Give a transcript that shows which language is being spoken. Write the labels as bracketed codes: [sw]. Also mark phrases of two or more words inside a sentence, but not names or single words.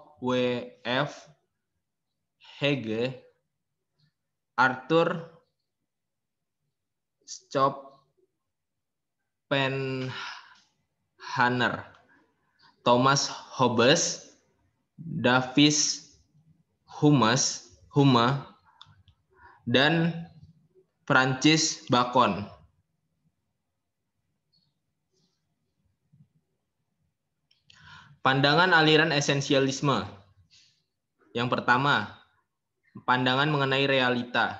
[id] W. F. Hegel, Arthur Schopenhauer, Thomas Hobbes, David Hume, dan Francis Bacon. Pandangan aliran esensialisme. Yang pertama, pandangan mengenai realita.